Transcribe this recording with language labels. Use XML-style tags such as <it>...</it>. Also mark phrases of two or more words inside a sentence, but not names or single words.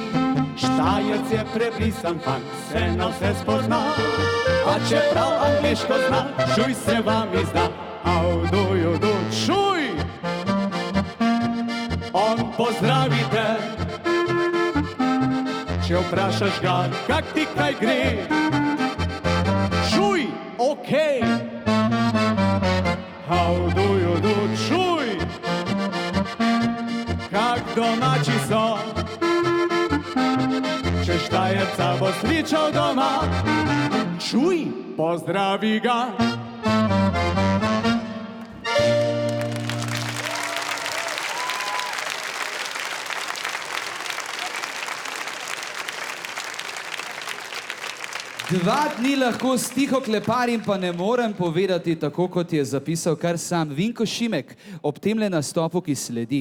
<sl>Štajerc je prebrisan fant, se na vse spozna, a čeprav angliško zna, čuj se vam izda.</sl> <en>How do you do,</en> <sl>čuj! On pozdravite, če vprašaš ga, kak ti kaj gre. Čuj, okej!</sl> <en>How do you do,</en> <sl>čuj, kak domači so. Če Štajerca bo sričal doma, čuj, pozdravi ga. Dva dni lahko stiho kleparim, pa ne morem povedati tako, kot je zapisal kar sam Vinko Šimek ob temle nastopu, ki sledi.</sl>